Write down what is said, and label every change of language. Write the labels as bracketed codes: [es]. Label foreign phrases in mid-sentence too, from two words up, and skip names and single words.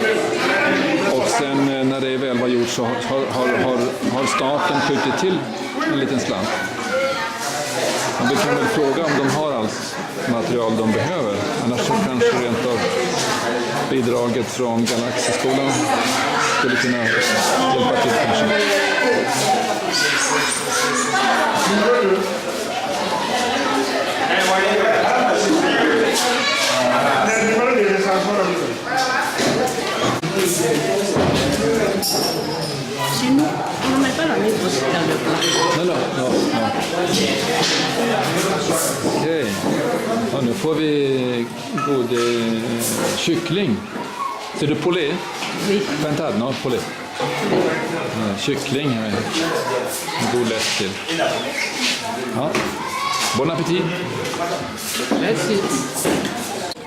[sv] Och sen när det väl var gjort så har staten skjutit till en liten slant. Men vi kan väl fråga om de har allt material de behöver. Annars så kanske rent av bidraget från Galaxyskolan skulle kunna hjälpa till kanske. [fr] Sinon, on ne met pas la mettre dans le plat. Non. [sv] Okej. Ja, nu får vi god kyckling. [fr] C'est du poulet? Oui. Pintade, non? Poulet. [sv] Ja, kyckling med en god lätt till. Ja. [fr] Bon appétit! Merci.